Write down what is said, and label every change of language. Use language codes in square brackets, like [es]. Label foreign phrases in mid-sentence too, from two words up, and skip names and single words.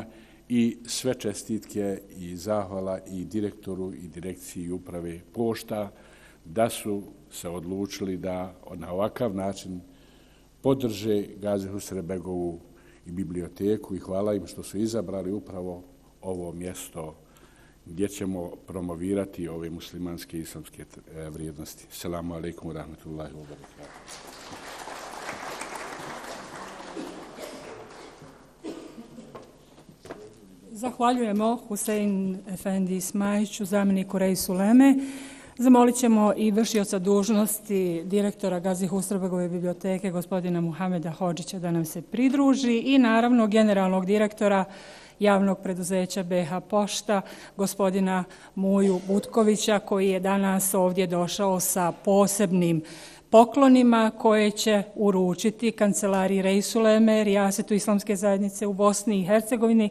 [bs] i sve čestitke i zahvala i direktoru i direkciji uprave pošta da su se odlučili da na ovakav način podrže Gazi Husrev-begovu i biblioteku i hvala im što su izabrali upravo ovo mjesto gdje ćemo promovirati ove muslimanske i islamske vrijednosti. [ar] السلام عليكم ورحمة الله وبركاته. [bs] Zahvaljujemo Husein Efendi Smajiću, zamjeniku Reisu Uleme. Zamolit ćemo i vršioca dužnosti direktora Gazi Husrev-begove biblioteke, gospodina Muhameda Hodžića, da nam se pridruži i naravno generalnog direktora javnog preduzeća BH Pošta, gospodina Muju Butkovića, koji je danas ovdje došao sa posebnim poklonima koje će uručiti kancelariji Reisu Uleme, Rijasetu Islamske zajednice u Bosni i Hercegovini.